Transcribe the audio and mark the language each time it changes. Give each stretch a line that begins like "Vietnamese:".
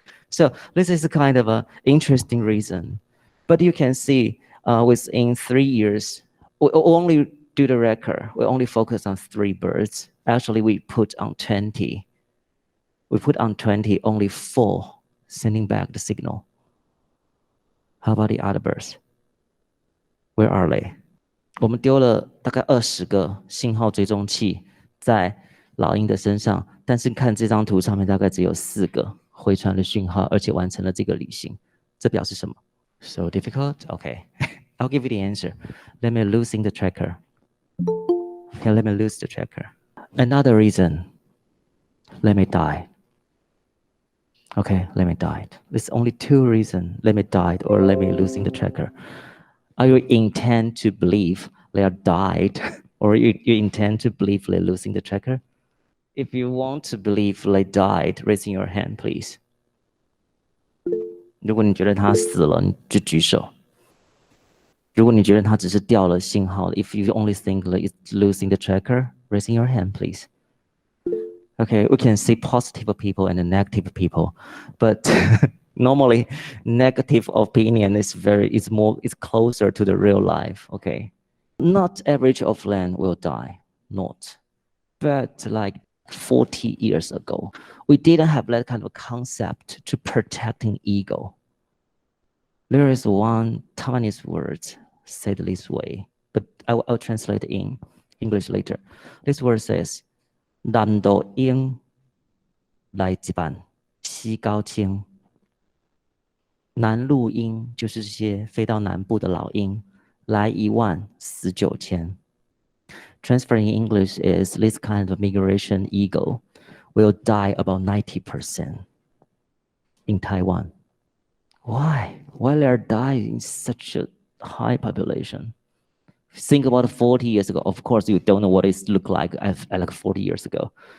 English: So this is a kind of an interesting reason. But you can see within 3 years, we only do the record. We only focus on 3 birds. Actually, we put on 20. We put on 20, only 4 sending back the signal. How about the other birds? Where are they?
Chinese: 我们丢了大概20个信号追踪器在老鹰的身上，但是看这张图上面大概只有4个回传了讯号，而且完成了这个旅行。这表示什么？
English: So difficult? Okay. I'll give you the answer. Let me losing the tracker. Okay, let me lose the tracker. Another reason. Let me die. Okay, let me die. There's only 2 reasons. Let me die or let me losing the tracker. Are you intend to believe they are died or you intend to believe they're losing the tracker? If you want to believe they died, raise your hand, please.
Chinese: 如果你觉得他死了，你就举手。如果你觉得他只是掉了信号
English: if you only think that it's losing the tracker, raise your hand, please. Okay, we can see positive people and negative people, but normally negative opinion is closer to the real life. Okay, Not average of land will die, not. But like 40 years ago, we didn't have that kind of concept to protecting ego. There is one Taiwanese word said this way, but I'll translate it in English later. This word says,
Chinese: 南岛鹰来一半，西高青。南陆鹰就是这些飞到南部的老鹰，来1万，死9000。
English: Transferring in English is this kind of migration eagle will die about 90% in Taiwan. Why? Why they are dying in such a high population? Think about 40 years ago. Of course, you don't know what it looked like like 40 years ago.